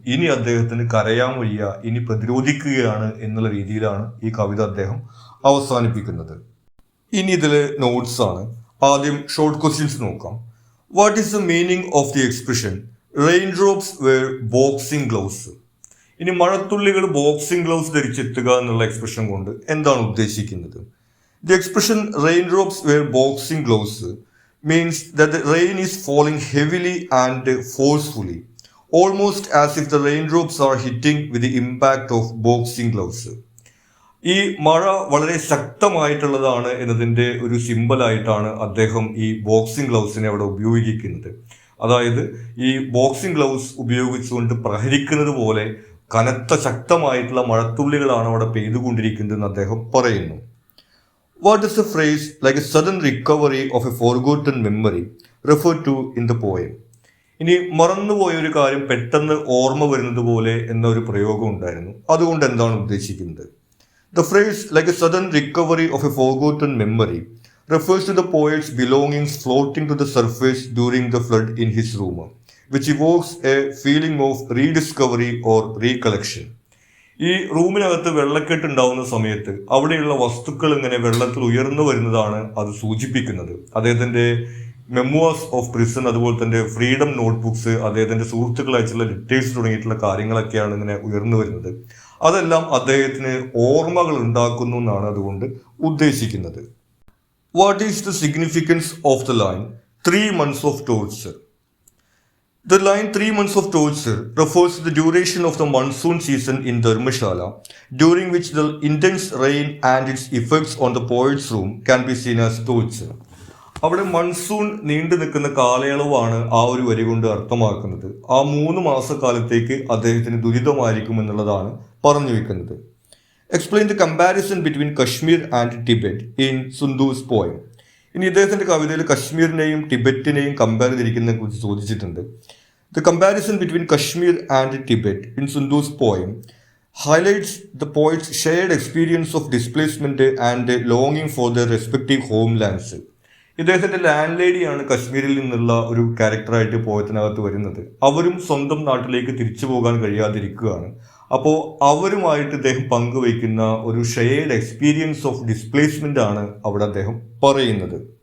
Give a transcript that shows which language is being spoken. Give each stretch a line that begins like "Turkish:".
Malayalam: ഇനി അദ്ദേഹത്തിന് കരയാൻ വയ്യ, ഇനി പ്രതിരോധിക്കുകയാണ് എന്നുള്ള രീതിയിലാണ് ഈ കവിത അദ്ദേഹം അവസാനിപ്പിക്കുന്നത്. ഇനി ഇതിലെ നോട്ട്സ് ആണ്. ആദ്യം ഷോർട്ട് ക്വസ്റ്റ്യൻസ് നോക്കാം.
English: What is the meaning of the expression raindrops were boxing gloves?
Malayalam: ഇനി മഴത്തുള്ളികൾ ബോക്സിംഗ് ഗ്ലൗസ് ധരിച്ചെത്തുക എന്നുള്ള എക്സ്പ്രഷൻ കൊണ്ട് എന്താണ് ഉദ്ദേശിക്കുന്നത്?
English: The expression raindrops were boxing gloves means that the rain is falling heavily and forcefully, almost as if the raindrops are hitting with the impact of boxing gloves.
Malayalam: ഈ മഴ വളരെ ശക്തമായിട്ടുള്ളതാണ് എന്നതിൻ്റെ ഒരു സിമ്പലായിട്ടാണ് അദ്ദേഹം ഈ ബോക്സിംഗ് ഗ്ലൗസിനെ അവിടെ ഉപയോഗിക്കുന്നത്. അതായത് ഈ ബോക്സിംഗ് ഗ്ലൗസ് ഉപയോഗിച്ചുകൊണ്ട് പ്രഹരിക്കുന്നത് പോലെ കനത്ത ശക്തമായിട്ടുള്ള മഴത്തുള്ളികളാണ് അവിടെ പെയ്തുകൊണ്ടിരിക്കുന്നതെന്ന് അദ്ദേഹം പറയുന്നു.
English: What does the phrase like a sudden recovery of a forgotten memory refer to in the poem?
Malayalam: ഇനി മറന്നുപോയ ഒരു കാര്യം പെട്ടെന്ന് ഓർമ്മ വരുന്നത് പോലെ എന്നൊരു പ്രയോഗം ഉണ്ടായിരുന്നു. അതുകൊണ്ട് എന്താണ് ഉദ്ദേശിക്കുന്നത്?
English: The phrase like a sudden recovery of a forgotten memory refers to the poet's belongings floating to the surface during the flood in his room, which evokes a feeling of rediscovery or recollection.
Malayalam: ഈ റൂമിനകത്ത് വെള്ളക്കെട്ട് ഉണ്ടാവുന്ന സമയത്ത് അവിടെയുള്ള വസ്തുക്കൾ ഇങ്ങനെ വെള്ളത്തിൽ ഉയർന്നു വരുന്നതാണ് അത് സൂചിപ്പിക്കുന്നത്. അദ്ദേഹത്തിന്റെ മെമ്മോസ് ഓഫ് പ്രിസൺ, അതുപോലെ തന്നെ ഫ്രീഡം നോട്ട്ബുക്സ്, അദ്ദേഹത്തിന്റെ സുഹൃത്തുക്കൾ അയച്ചുള്ള ലെറ്റേഴ്സ് തുടങ്ങിയിട്ടുള്ള കാര്യങ്ങളൊക്കെയാണ് ഇങ്ങനെ ഉയർന്നു വരുന്നത്. അതെല്ലാം അദ്ദേഹത്തിന് ഓർമ്മകൾ ഉണ്ടാക്കുന്നു എന്നാണ് അതുകൊണ്ട് ഉദ്ദേശിക്കുന്നത്.
English: What is the significance of the line 3 months of torture? The line 3 months of torture refers to the duration of the monsoon season in Dharmashala, during which the intense rain and its effects on the poet's room can be seen as torture.
Malayalam: അവിടെ monsoon നീണ്ടു നിൽക്കുന്ന കാലയളവാണ് ആ ഒരു വരി കൊണ്ട് അർത്ഥമാക്കുന്നത്. ആ 3 മാസക്കാലത്തേക്ക് അദ്ദേഹത്തിന് ദുരിതമായിരിക്കും എന്നുള്ളതാണ് പറഞ്ഞു വെക്കുന്നത്.
English: Explain the comparison between Kashmir and Tibet in Sundus poem.
Malayalam: ഇനി ഇദ്ദേഹത്തിന്റെ കവിതയിൽ കശ്മീരിനെയും ടിബറ്റിനെയും കമ്പയർ ചെയ്തിരിക്കുന്നതിനെ കുറിച്ച് ചോദിച്ചിട്ടുണ്ട്.
English: The comparison between Kashmir and Tibet in Sundus poem highlights the poet's shared experience of displacement and longing for their respective homelands.
Malayalam: ഇദ്ദേഹത്തിന്റെ ലാൻഡ് ലേഡിയാണ് കശ്മീരിൽ നിന്നുള്ള ഒരു ക്യാരക്ടറായിട്ട് പോയത്തിനകത്ത് വരുന്നത്. അവരും സ്വന്തം നാട്ടിലേക്ക് തിരിച്ചു പോകാൻ കഴിയാതിരിക്കുകയാണ്. അപ്പോൾ അവരുമായിട്ട് ഇദ്ദേഹം പങ്കുവയ്ക്കുന്ന ഒരു
English: shared experience of displacement
Malayalam: ആണ് അവിടെ അദ്ദേഹം പറയുന്നത്.